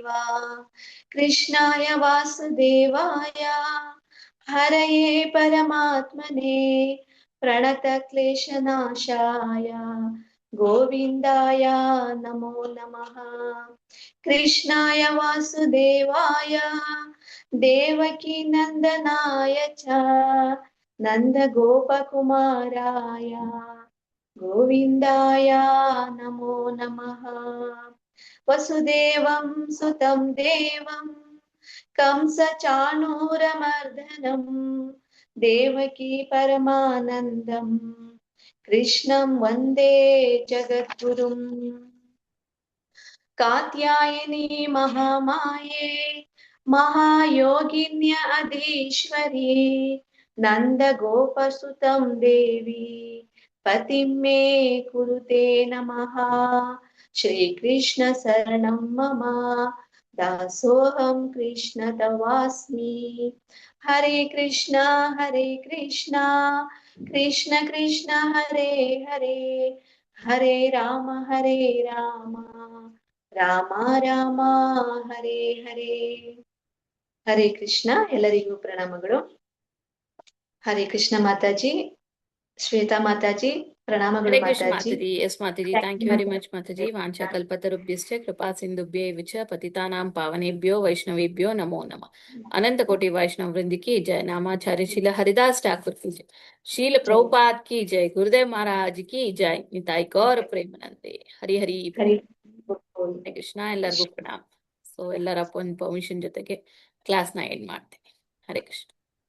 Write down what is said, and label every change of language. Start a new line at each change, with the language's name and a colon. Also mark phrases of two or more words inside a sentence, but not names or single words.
Sanskrit: ಕೃಷ್ಣಾಯ ವಾಸುದೇವಾಯ ಹರಯೇ ಪರಮಾತ್ಮನೇ ಪ್ರಣತ ಕ್ಲೇಶನಾಶಾಯ ಗೋವಿಂದಾಯ ನಮೋ ನಮಃ. ಕೃಷ್ಣಾಯ ವಾಸುದೇವಾಯ ದೇವಕಿ ನಂದನಾಯ ಚ ನಂದ ಗೋಪಕುಮಾರಾಯ ಗೋವಿಂದಾಯ ನಮೋ ನಮಃ. ವಸುದೇವಂ ಸುತಂ ದೇವಂ ಕಂಸ ಚಾಣೂರಮರ್ದನಂ ದೇವಕಿ ಪರಮಾನಂದಂ ಕೃಷ್ಣಂ ವಂದೇ ಜಗದ್ಗುರುಂ. ಕಾತ್ಯಾಯನಿ ಮಹಾಮಾಯೇ ಮಹಾಯೋಗಿನ್ಯ ಅಧೀಶ್ವರಿ ನಂದ ಗೋಪಸುತಂ ದೇವಿ ಪತಿಂ ಮೇ ಕುರುತೆ ನಮಃ. ಶ್ರೀಕೃಷ್ಣ ಶರಣಂ ಮಮ ದಾಸೋಹಂ ಕೃಷ್ಣ ತವಾಸ್ಮಿ. ಹರೇ ಕೃಷ್ಣ ಕೃಷ್ಣ ಕೃಷ್ಣ ಹರೇ ಹರೇ, ಹರೇ ರಾಮ ರಾಮ ರಾಮ ಹರೇ ಹರೇ. ಹರೇ ಕೃಷ್ಣ.
Kannada: ಎಲ್ಲರಿಗೂ ಪ್ರಣಾಮಗಳು. ಹರೇ ಕೃಷ್ಣ ಮಾತಾಜಿ. ಶ್ವೇತಾ ಮಾತಾಜಿ ಪ್ರಣಾಮಗಳು
Sanskrit: ಹರೇ ಕೃಷ್ಣ
Kannada: ಮಾತಾಜಿ.
English: Mataji. Yes Mataji, thank you very much Mataji.
Sanskrit: ವಾಂಛಾ ಕಲ್ಪತರುಭ್ಯಶ್ಚ ಕೃಪಾ ಸಿಂಧುಭ್ಯೇವ ಚ ಪತಿತಾನಾಂ ಪಾವನೇಭ್ಯೋ ವೈಷ್ಣವೇಭ್ಯೋ ನಮೋ ನಮಃ.
Hindi: अनंत कोटि वैष्णव वृंद की जय. नामाचार्य श्रील हरिदास ठाकुर की जय. शील प्रभुपाद की जय. गुरुदेव महाराज की जय.
Bangla: নিতাই গৌর প্রেমানন্দে. হরি হরি ಹರಿ
Kannada: बोल. ಹರೇ ಕೃಷ್ಣ. ಎಲ್ಲರಿಗೂ ಪ್ರಣಾಮ. ಸೊ ಎಲ್ಲರ ಪರ್ಮಿಷನ್ ಜೊತೆಗೆ ಕ್ಲಾಸ್ನ ಎಂಡ್ ಮಾಡ್ತೀನಿ.
Sanskrit: ಹರೇ ಕೃಷ್ಣ.